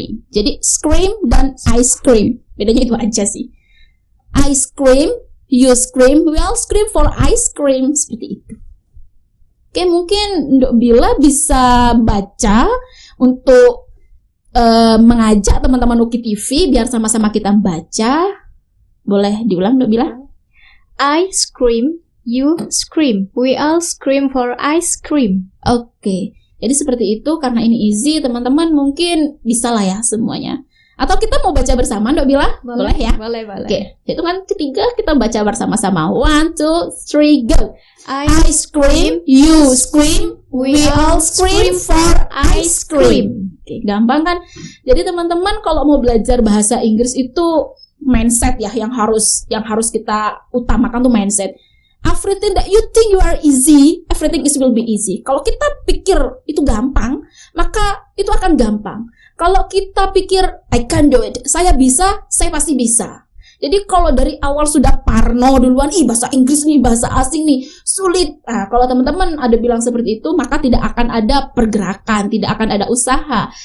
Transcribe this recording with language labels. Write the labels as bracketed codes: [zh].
[id] Jadi scream dan ice cream, bedanya itu aja sih. [en] I scream, you scream, we all scream for ice cream. [id] Seperti itu. Oke, mungkin Ndok Bila bisa baca untuk mengajak teman-teman UKI TV biar sama-sama kita baca. Boleh diulang, Ndok Bila? [en] I scream, you scream, we all scream for ice cream. [id] Oke, jadi seperti itu. Karena ini easy, teman-teman mungkin bisa lah ya semuanya. Atau kita mau baca bersama, Ndok Bila? Boleh ya? Boleh. Oke, hitungan ketiga kita baca bersama-sama. 1, 2, 3, go. [en] I scream, you scream, we all scream for ice cream. [id] Oke, gampang kan? Jadi teman-teman kalau mau belajar bahasa Inggris itu mindset ya yang harus kita utamakan tuh mindset. [en] Everything that you think you are easy, everything will be easy. [id] Kalau kita pikir itu gampang, maka itu akan gampang. Kalau kita pikir [en] I can do it, [id] saya bisa, saya pasti bisa. Jadi kalau dari awal sudah parno duluan, bahasa Inggris nih, bahasa asing nih, sulit. Nah, kalau teman-teman ada bilang seperti itu, maka tidak akan ada pergerakan, tidak akan ada usaha.